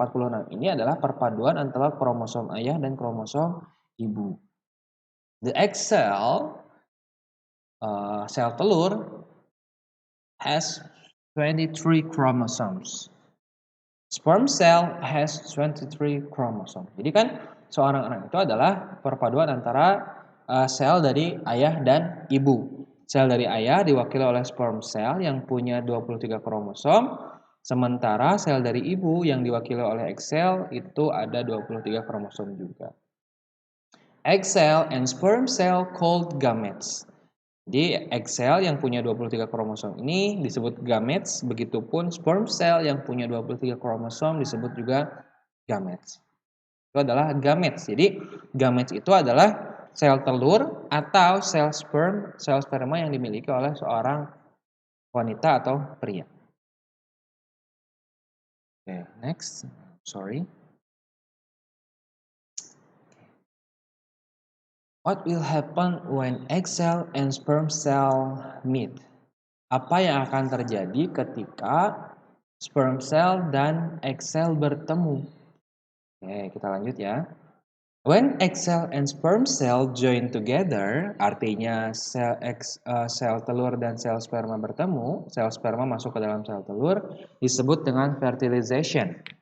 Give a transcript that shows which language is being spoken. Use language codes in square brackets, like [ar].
[id] 46 ini adalah perpaduan antara kromosom ayah dan kromosom ibu. [en] The egg cell, [id] sel telur, [en] has 23 chromosomes. Sperm cell has 23 chromosomes. [id] Jadi kan seorang anak itu adalah perpaduan antara sel dari ayah dan ibu. Sel dari ayah diwakili oleh sperm cell yang punya 23 kromosom, sementara sel dari ibu yang diwakili oleh egg cell itu ada 23 kromosom juga. [en] Egg cell and sperm cell called gametes. [id] Jadi egg cell yang punya 23 kromosom ini disebut gametes, begitupun sperm cell yang punya 23 kromosom disebut juga gametes. Itu adalah gametes. Jadi gametes itu adalah sel telur atau sel sperma yang dimiliki oleh seorang wanita atau pria. [en] Okay, next. Sorry. What will happen when egg cell and sperm cell meet? [id] Apa yang akan terjadi ketika sperm cell dan egg cell bertemu? Oke, kita lanjut ya. [en] When egg cell and sperm cell join together, [id] artinya sel telur dan sel sperma bertemu, sel sperma masuk ke dalam sel telur, disebut dengan fertilization.